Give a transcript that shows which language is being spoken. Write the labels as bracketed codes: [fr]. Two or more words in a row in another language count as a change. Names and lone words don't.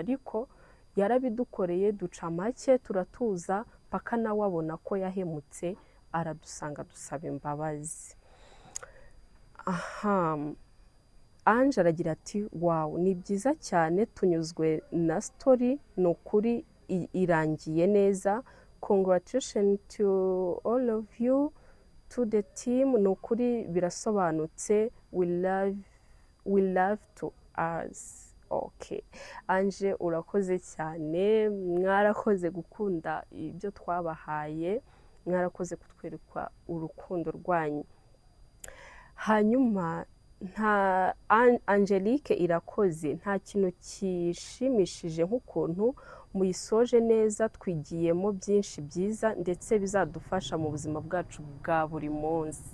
[rw] Ariko yarabidukoreye, duca make, turatuza, paka nawe abona ko yahemutse, aradusanga dusaba imbabazi. Ange aragira ati, wow, ni byiza cyane, tunyuzwe na story, ni ukuri irangiye neza. [en] Congratulations to all of you, to the team [rw] ni ukuri birasobanutse, [en] we love to us. [rw] Okay, Ange urakoze cyane, mwarakoze gukunda ibyo twabahaye, mwarakoze kutwereka urukundo rwanyu. Hanyuma nta Angelique irakoze, nta kintu kishimishije nk'ukuntu muyisoje neza, twigiyemo byinshi byiza ndetse bizadufasha mu buzima bwacu bwa buri munsi.